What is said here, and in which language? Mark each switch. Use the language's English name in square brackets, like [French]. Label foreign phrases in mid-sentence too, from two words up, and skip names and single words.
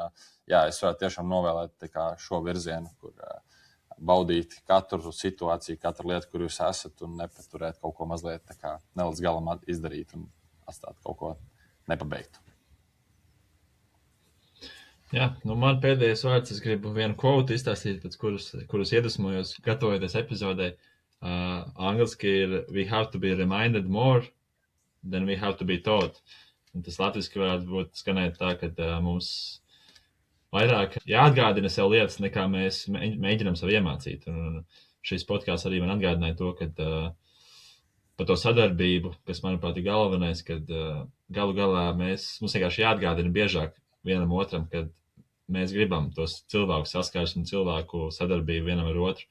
[Latvian] Un, jā, es varētu tiešām novēlēt šo virzienu, kur baudīt katru situāciju, katru lietu, kur jūs esat, un nepaturēt kaut ko mazliet tā kā ne līdz galam izdarīt un atstāt kaut ko nepabeigtu. Jā, man pēdējais vārds, es gribu vienu quote izstāstīt, pēc kurus iedvesmojos, gatavojoties epizodē. Angliski ir [English] "We have to be reminded more than we have to be taught." [Latvian] Un tas latviski varētu būt skanēt tā, ka mums vairāk jāatgādina sev lietas, nekā mēs mēģinām sev iemācīt. Un šis podcasts arī man atgādināja to, ka par to sadarbību, kas, manuprāt, ir galvenais, kad galu galā mums vienkārši jāatgādina biežāk vienam otram, kad mēs gribam tos cilvēku saskarsmi un cilvēku sadarbību vienam ar otru.